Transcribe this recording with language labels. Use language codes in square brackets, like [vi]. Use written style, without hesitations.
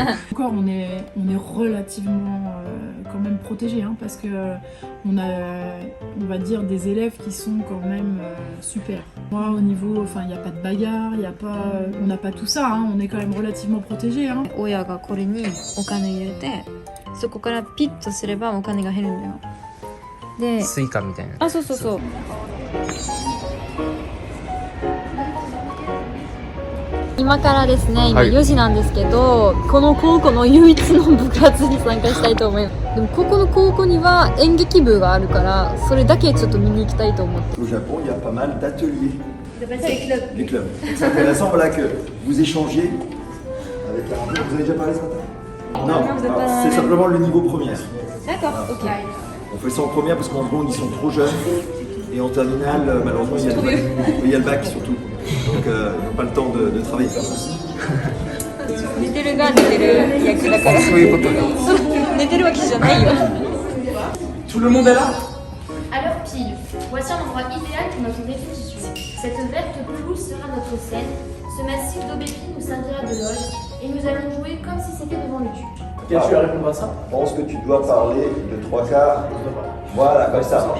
[fr] Encore, on est relativement quand même protégé, hein, parce que on va dire des élèves qui sont quand même super. Moi, au niveau, enfin, il n'y a pas de bagarre, on n'a pas tout ça, hein, on est quand même relativement protégé. Hein. [ja] 親がこれにお金入れて、そこからピッとすればお金が減るんだよ。で、スイカみたいな。あ、そうそうそう。今からですね、今はい 4時なんですけど、この高校の唯一の部活に参加したいと思います。でもここの高校には演劇部があるから、それだけちょっと見に行きたいと思って。 [fr] Au Japon, il y a pas mal d'ateliers. Les clubs. C'est intéressant voilà, que vous échangiez avec la... Vous avez déjà parlé ce matin? Non, alors, c'est simplement le niveau première. D'accord, ok. On fait ça en première parce qu'en seconde, ils sont trop jeunes. Et en terminale, malheureusement, il y a le bac surtout. Donc, ils n'ont pas le temps de travailler. [ja] 寝てるが寝てる役だからそういうこと寝てるわけじゃないよ [fr] Tout le monde est là? Alors pile, voici un endroit idéal pour notre répétition. Cette verte pelouse sera notre scène, ce massif d'aubépine nous servira de loge et nous allons jouer comme si c'était devant le tube. Quel tu vas répondre à ça? Je pense que tu dois parler de 3/4. Voilà, comme ça.